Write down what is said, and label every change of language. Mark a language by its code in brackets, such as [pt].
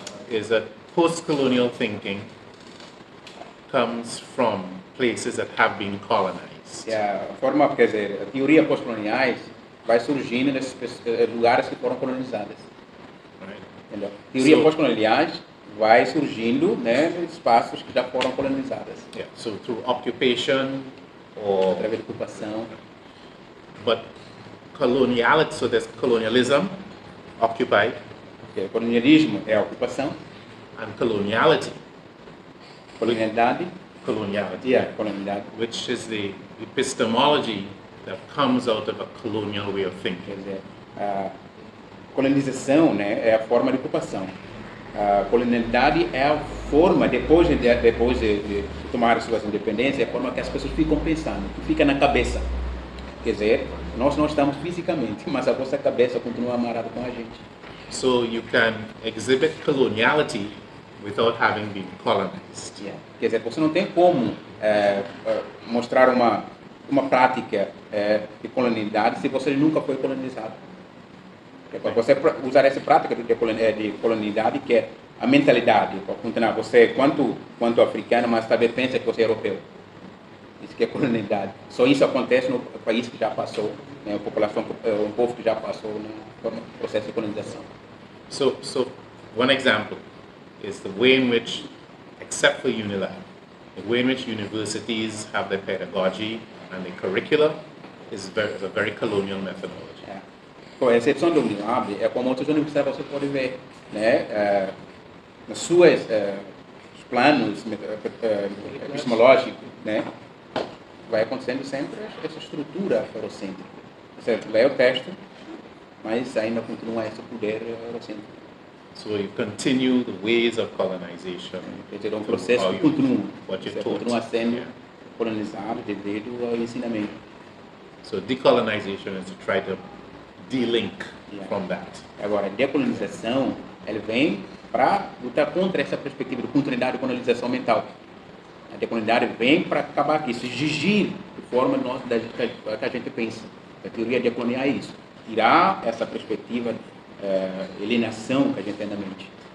[en] is that post-colonial thinking comes from places that have been colonized. [pt] a forma, quer dizer, a teoria pós-coloniais vai surgindo nesses lugares que foram colonizados. [en] Right? [pt] Entendeu? Teoria [en] So- [pt] pós-coloniais vai surgindo, né, em espaços que já foram colonizados, [en] Yeah. So through occupation or [pt] através de ocupação. [en] but coloniality. So there's colonialism, occupied, [pt] Porque colonialismo é a ocupação, [en] and coloniality, [pt] colonialidade [en] coloniality, [pt] e a colonialidade. [en] which is the epistemology that comes out of a colonial way of [pt] Quer [en] thinking. [pt] dizer, a colonização, né, é a forma de ocupação. A colonialidade é a forma, depois de tomar suas independências, é a forma que as pessoas ficam pensando, que fica na cabeça. Quer dizer, nós não estamos fisicamente, mas a nossa cabeça continua amarrada com a gente. [en] So you can exhibit coloniality without having been colonized. [pt] Quer dizer, você não tem como mostrar uma prática de colonialidade se você nunca foi colonizado. Para você usar essa prática de colonialidade, que é a mentalidade, para continuar, você, quanto africano, mas também pensa que você é europeu. Isso que é colonialidade. Só isso acontece no país que já passou, né, a população, um povo que já passou no processo de colonização. [en] So one example is the way in which, except for UNILAB, the way in which universities have their pedagogy and their curricula is a very colonial methodology. [pt] Com a exceção do UNILAB, é como outras universidades você pode ver, né, nas suas planos epistemológicos, né, vai acontecendo sempre essa estrutura eurocêntrica. Você lê o texto, mas ainda continua esse poder eurocêntrico. [en] So you continue the ways of colonization. [pt] Quer dizer, um processo que continua. [en] What you [pt] Você [en] taught. [pt] continua sendo colonizado devido ao ensinamento. [en] So decolonization is to try to de-link from that. [pt] Agora, a decolonização, ela vem para lutar contra essa perspectiva de continuidade de colonização mental. A decolonialidade vem para acabar com isso, exigir de forma que a gente pensa. A teoria decolonial é isso. Tirar essa perspectiva de alienação que a gente tem na mente.